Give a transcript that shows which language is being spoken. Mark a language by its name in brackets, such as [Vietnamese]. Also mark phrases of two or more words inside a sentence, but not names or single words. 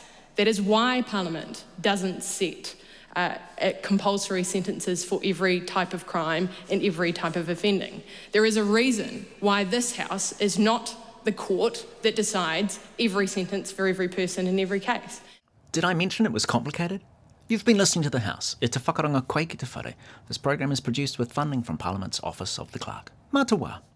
[English] That is why Parliament doesn't set compulsory sentences for every type of crime and every type of offending. There is a reason why this House is not the court that decides every sentence for every person in every case. Did I mention it was complicated? You've been listening to The House. [Māori] E te whakaronga koe ki te whare. [English] This program is produced with funding from Parliament's Office of the Clerk. [Māori] Mā te wā.